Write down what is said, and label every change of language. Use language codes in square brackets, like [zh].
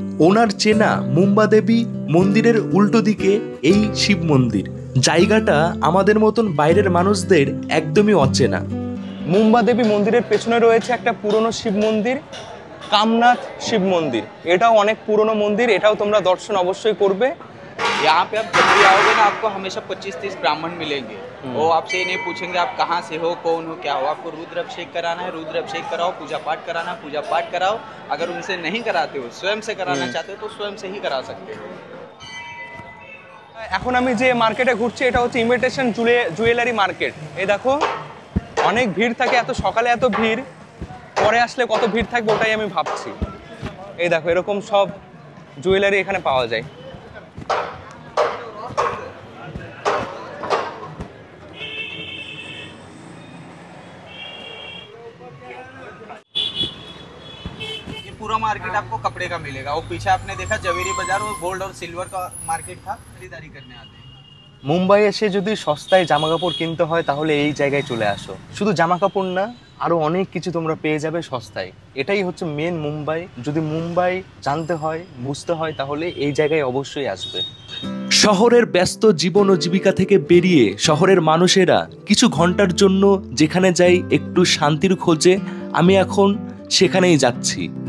[bn] ওনার চেনা মুম্বা দেবী মন্দিরের উল্টো দিকে এই শিব মন্দির। জায়গাটা আমাদের মতন বাইরের মানুষদের একদমই অচেনা। মুম্বা দেবী মন্দিরের পেছনে রয়েছে একটা পুরনো শিব মন্দির, কামনাথ শিব মন্দির। এটাও অনেক পুরনো মন্দির, এটাও তোমরা দর্শন অবশ্যই করবে। [hi] यहाँ पे आप जब भी आओगे ना, आपको हमेशा 25-30 ब्राह्मण मिलेंगे। वो आपसे ये नहीं पूछेंगे आप कहाँ से हो, कौन हो, क्या हो। आपको रुद्र अभिषेक कराना है, रुद्र अभिषेक कराओ। पूजा पाठ कराना है, पूजा पाठ कराओ। अगर उनसे नहीं कराते हो, स्वयं से कराना चाहते हो, तो स्वयं से ही करा सकते हो। [bn] এখন আমি যে মার্কেটে ঘুরছি এটা হচ্ছে ইমিটেশন জুয়েলারি মার্কেট। এই দেখো অনেক ভিড় থাকে, এত সকালে এত ভিড়, পরে আসলে কত ভিড় থাকবে ওটাই আমি ভাবছি। এই দেখো এরকম সব জুয়েলারি এখানে পাওয়া যায়। [hi] पूरा मार्केट आपको कपड़े का मिलेगा। वो पीछे आपने देखा जवेरी बाजार, वो गोल्ड और सिल्वर का मार्केट था। खरीदारी करने आते हैं। [bn] মুম্বাই এসে যদি সস্তায় জামা কাপড় কিনতে হয় তাহলে এই জায়গায় চলে আসো। শুধু জামা কাপড় না, আরো অনেক কিছু তোমরা পেয়ে যাবে সস্তায়। এটাই হচ্ছে মেন মুম্বাই। যদি মুম্বাই জানতে হয়, বুঝতে হয়, তাহলে এই জায়গায় অবশ্যই আসবে। শহরের ব্যস্ত জীবন ও জীবিকা থেকে বেরিয়ে শহরের মানুষেরা কিছু ঘন্টার জন্য যেখানে যাই একটু শান্তির খোঁজে, আমি এখন সেখানেই যাচ্ছি।